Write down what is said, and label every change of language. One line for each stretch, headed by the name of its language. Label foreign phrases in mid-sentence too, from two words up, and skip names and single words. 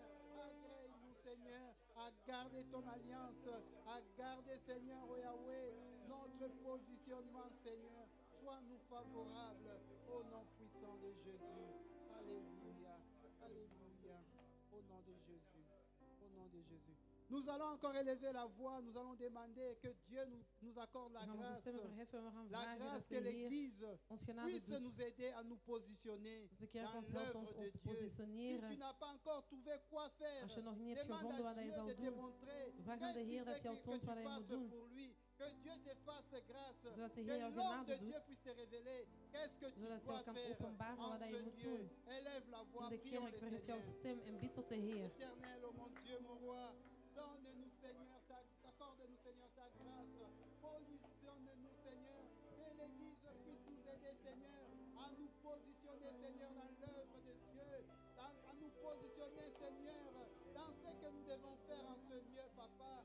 French: Agrée-nous, Seigneur, à garder ton alliance, à garder, Seigneur, oh Yahweh, notre positionnement, Seigneur. Sois-nous favorables au nom puissant de Jésus. Alléluia. Alléluia. Au nom de Jésus. Au nom de Jésus. Nous allons encore élever la voix. Nous allons demander que Dieu nous accorde la
Dutch: We gaan onze
French: grâce.
Dutch: stemmen verheffen. We gaan
French: La
Dutch: vragen dat
French: grâce
Dutch: de
French: que
Dutch: Heer
French: l'Église
Dutch: ons genade
French: puisse
Dutch: doet.
French: nous aider à nous positionner
Dutch: Dat de kerk
French: dans
Dutch: ons helpt
French: l'œuvre
Dutch: ons
French: de
Dutch: te
French: Dieu. Si tu
Dutch: positioneren.
French: n'as pas encore trouvé quoi faire,
Dutch: Als je nog niet hebt
French: demande
Dutch: gevonden
French: à
Dutch: wat hij
French: Dieu
Dutch: zal
French: de te
Dutch: doen,
French: montrer.
Dutch: vraag aan de
French: Qu'est-ce
Dutch: Heer
French: qu'il
Dutch: dat
French: fait
Dutch: jou
French: que
Dutch: toont
French: tu
Dutch: wat hij moet
French: fasses
Dutch: doen.
French: pour lui. Que Dieu te fasse grâce.
Dutch: Zodat de
French: Que
Dutch: Heer jou
French: l'homme de
Dutch: genade
French: Dieu
Dutch: doet.
French: puisse te révéler. Qu'est-ce que tu
Dutch: Zodat hij
French: dois
Dutch: jou kan
French: faire
Dutch: openbaren
French: en
Dutch: wat hij
French: ce
Dutch: moet
French: lieu.
Dutch: doen.
French: Élève la voix,
Dutch: In de
French: prions
Dutch: kerk,
French: le
Dutch: verhef jouw
French: Seigneur.
Dutch: stem en bid tot de Heer.
French: Éternel, oh mon Dieu, mon roi, donne-nous, Seigneur, accorde-nous, Seigneur, ta grâce. aider, Seigneur, à nous positionner, Seigneur, dans l'œuvre de Dieu, à nous positionner, Seigneur, dans ce que nous devons faire en ce lieu, Papa.